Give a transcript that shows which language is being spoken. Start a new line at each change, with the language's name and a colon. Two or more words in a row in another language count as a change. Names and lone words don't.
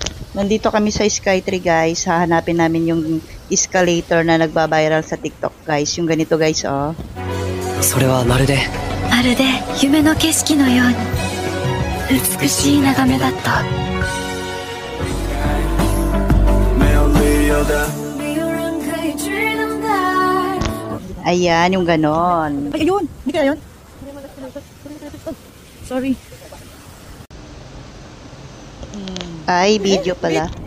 Filipino: Nandito kami sa Skytree guys. Hahanapin namin yung escalator na nagba-viral sa TikTok guys. Yung ganito guys oh.
Japanese: それはまるで夢の景色のように美しい眺めだった。
Filipino: Ayan, yung ganon. Ay, ayun! Hindi kaya yun? Sorry. Ay, video pala.